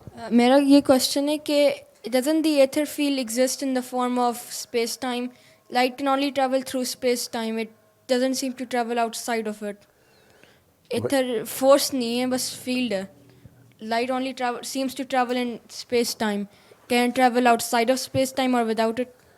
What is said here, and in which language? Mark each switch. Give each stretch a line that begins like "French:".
Urdu: میرا یہ کوشچن ہے کہ
English: doesn't the ether field exist in the form of space time? Light can only travel through space time, it doesn't seem to travel outside of it.
Urdu: Ether force نہیں ہے, بس field ہے.
English: Light only seems to travel in space time. Can it travel outside of space time or without it?